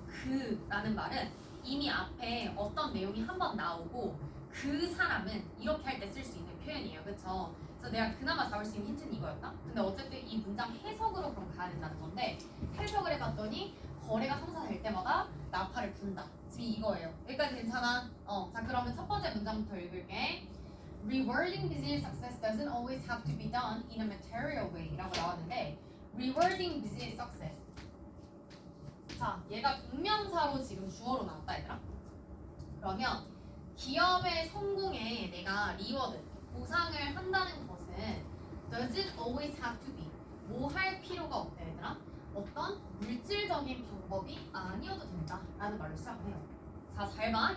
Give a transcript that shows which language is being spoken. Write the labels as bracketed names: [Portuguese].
[Korean] 그라는 말은 이미 앞에 어떤 내용이 한번 나오고 그 사람은 이렇게 할 때 쓸 수 있는 표현이에요. 그쵸? 그래서 내가 그나마 잡을 수 있는 힌트는 이거였다? 근데 어쨌든 이 문장 해석으로 그럼 가야 된다는 건데 해석을 해봤더니 거래가 성사될 때마다 나팔을 분다. 지금 이거예요. 여기까지 괜찮아? 자 그러면 첫 번째 문장부터 읽을게. [English] Rewarding business success doesn't always have to be done in a material way [Korean] 라고 나왔는데 [English] Rewarding business success. [Korean] 자, 얘가 동명사로 지금 주어로 나왔다 얘들아. 그러면 기업의 성공에 내가 리워드, 보상을 한다는 것은 [English] doesn't always have to be [Korean] 뭐 할 필요가 없다 얘들아. 어떤 물질적인 방법이 아니어도 된다라는 말로 시작해요. 자, 잘 봐.